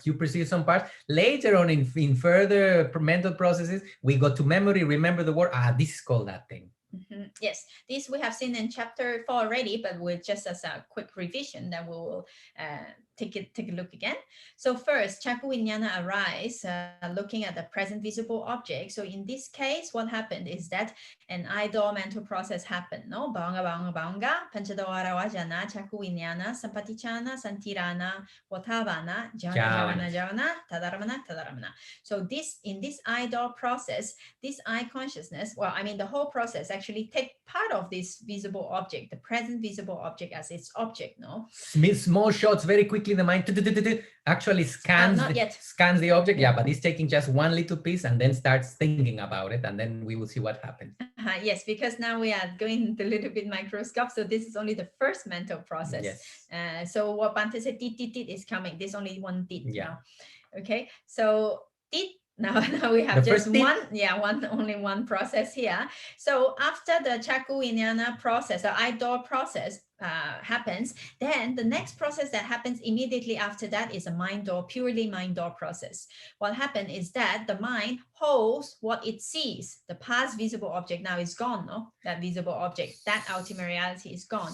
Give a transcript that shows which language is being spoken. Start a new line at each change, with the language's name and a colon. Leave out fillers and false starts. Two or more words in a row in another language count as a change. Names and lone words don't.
English: You perceive some parts. Later on in further mental processes, we go to memory, remember the word. This is called that thing. Yes, this we have seen in chapter 4 already, but we're just as a quick revision that we will take a look again. So first, chakku-viññāna arise, looking at the present visible object. So in this case, what happened is that an idle mental process happened. No, banga,
Pali: panchadawara vajana, chakku-viññāna, sampaticana, santirana, vatavana, javana, tadaramana.
English: So in this idle process, this eye consciousness, well, I mean the whole process actually take part of this visible object, the present visible object as its object. No, small shots, very quickly the mind actually scans the object. Yeah, but it's taking just one little piece and then starts thinking about it, and then we will see what happens. Yes, because now we are going into a little bit microscope, so this is only the first mental process. Yes. So what Bante said, tit is coming. This only one tit. Yeah. Now. Okay, so tit. Now we have just only one process here. So after the chakku-viññāna process, the idle process happens, then the next process that happens immediately after that is a mind door, purely mind door process. What happened is that the mind holds what it sees. The past visible object now is gone, no? That visible object, that ultimate reality is gone.